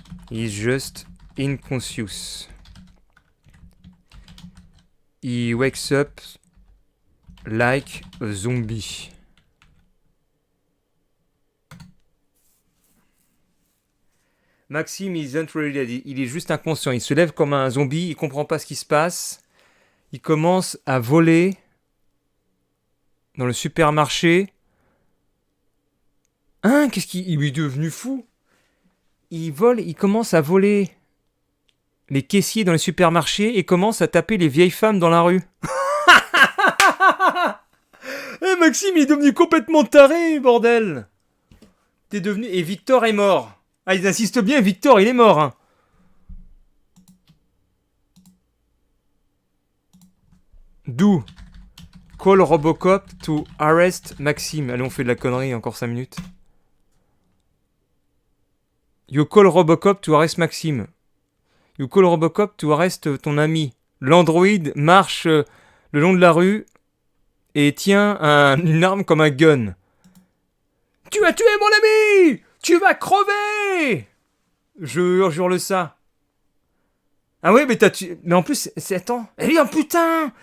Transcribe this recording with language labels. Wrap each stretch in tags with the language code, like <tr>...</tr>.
<en>He's just unconscious. He wakes up like a zombie. Maxime isn't really dead.</en> <fr>Il est juste inconscient. Il se lève comme un zombie. Il comprend pas ce qui se passe. Il commence à voler dans le supermarché. Hein? Qu'est-ce qu'il est devenu fou? Il vole. Il commence à voler les caissiers dans les supermarchés et commence à taper les vieilles femmes dans la rue. Eh Maxime, il est devenu complètement taré, bordel. T'es devenu... Et Victor est mort. Ah, ils insistent bien, Victor, il est mort. Hein.</fr> <en>Do. Call Robocop to arrest Maxime.</en> <fr>Allez, on fait de la connerie, encore 5 minutes.</fr> <en>You call Robocop to arrest Maxime. You call Robocop to arrest</en> <fr>ton ami. L'androïde marche le long de la rue et tient une arme comme un gun. Tu as tué mon ami! Tu vas crever! Je hurle ça. Ah ouais, mais t'as tué... Mais en plus, c'est... Attends. Eh bien, putain!</fr>